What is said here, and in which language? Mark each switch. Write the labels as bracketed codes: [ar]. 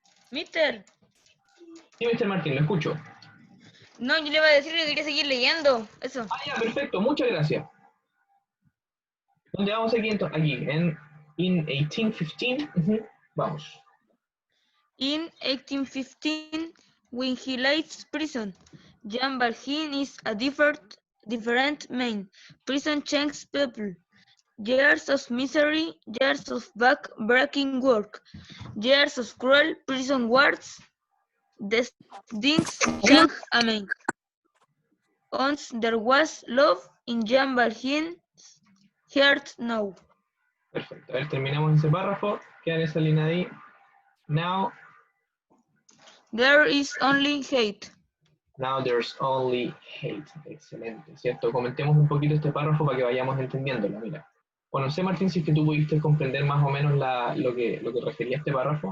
[es] Mister, Sí, Mr. Martín, lo escucho. no, yo le iba a decir que quería seguir leyendo, eso. Ah, ya, perfecto, muchas gracias. ¿Dónde vamos aquí entonces? Aquí, in 1815. Vamos. [en] In 1815, when he leaves prison, Jean Valjean is a different man. Prison changes people. Years of misery, years of back-breaking work, years of cruel prison wards, the things change a man. Once there was love in Jean Valjean's heart now. [es] Perfecto. A ver, terminamos ese párrafo. Queda en esa línea ahí. [en] Now there is only hate. Now there's only hate. Excelente, ¿cierto? [es] Comentemos un poquito este párrafo para que vayamos entendiéndolo. Mira. Bueno, no sé, Martín, si es que tú pudiste comprender más o menos lo que refería este párrafo.